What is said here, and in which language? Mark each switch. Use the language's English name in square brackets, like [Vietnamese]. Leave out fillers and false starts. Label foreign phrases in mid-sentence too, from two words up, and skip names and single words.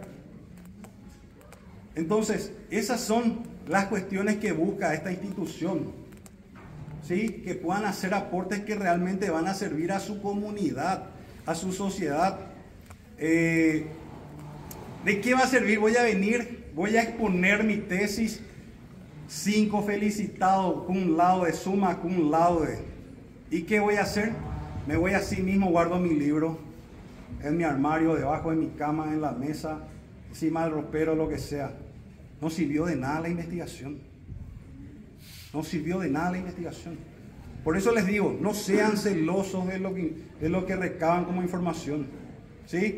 [Spanish] Entonces, esas son las cuestiones que busca esta institución, ¿sí? Que puedan hacer aportes que realmente van a servir a su comunidad, a su sociedad. ¿De qué va a servir? Voy a exponer mi tesis, 5 felicitados, [Latin] cum laude, summa cum laude. [Spanish] ¿Y qué voy a hacer? Me voy a sí mismo, guardo mi libro en mi armario, debajo de mi cama, en la mesa, encima del ropero, lo que sea. No sirvió de nada la investigación. No sirvió de nada la investigación. Por eso les digo, no sean celosos de lo que recaban como información, ¿sí?